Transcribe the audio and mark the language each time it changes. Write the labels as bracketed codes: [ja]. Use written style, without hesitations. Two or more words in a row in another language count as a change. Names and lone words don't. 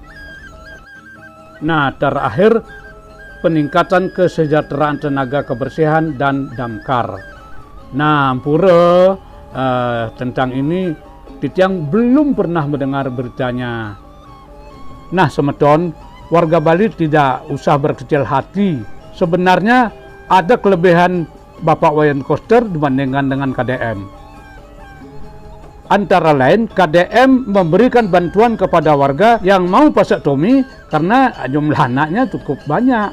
[id] Nah, terakhir, peningkatan kesejahteraan tenaga kebersihan dan damkar. Nah, Ampura tentang ini Titiang belum pernah mendengar beritanya. Nah, semeton, warga Bali tidak usah berkecil hati. Sebenarnya ada kelebihan Bapak Wayan Koster dibandingkan dengan KDM. Antara lain, KDM memberikan bantuan kepada warga yang mau vasektomi karena jumlah anaknya cukup banyak.